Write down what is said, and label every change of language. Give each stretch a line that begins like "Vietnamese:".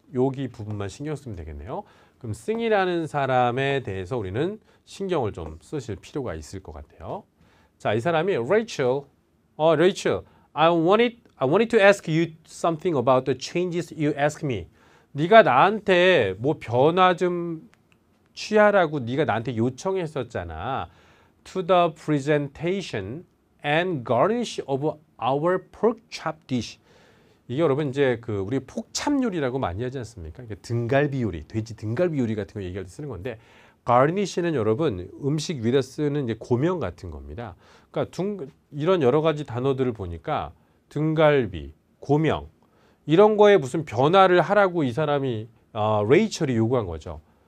Korean: 여기 부분만 신경 쓰면 되겠네요. 그럼 싱이라는 사람에 대해서 우리는 신경을 좀 쓰실 필요가 있을 것 같아요.
English: 자, 이 사람이 Rachel, Rachel, I wanted to ask you something about the changes you asked me.
Korean: 네가 나한테 뭐 변화 좀 취하라고 네가 나한테 요청했었잖아.
English: To the presentation and garnish of our pork chop dish.
Korean: 이게 여러분 이제 우리 폭참 요리라고 많이 하지 않습니까? 등갈비 요리, 돼지 등갈비 요리 같은 거 얘기할 때 쓰는 건데 garnish는 여러분 음식 위에다 쓰는 이제 고명 같은 겁니다. 그러니까 이런 여러 가지 단어들을 보니까 등갈비, 고명 이런 거에 무슨 변화를 하라고 이 사람이 레이첼이 요구한 거죠.